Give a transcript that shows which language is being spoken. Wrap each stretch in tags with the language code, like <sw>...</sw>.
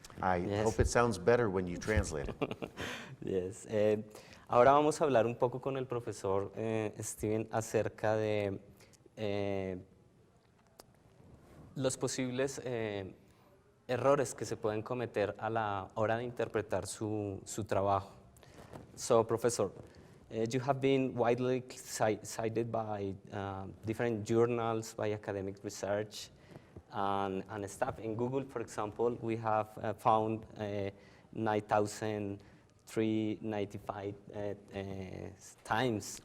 <en>I hope it sounds better when you translate it. Yes.</en> <es>Ahora vamos a hablar un poco con el profesor Steven acerca de los posibles errores que se pueden cometer a la hora de interpretar su trabajo.</es> <en>So, Professor, you have been widely cited by different journals, by academic research, and stuff. In Google, for example, we have found 9,395 times.</en>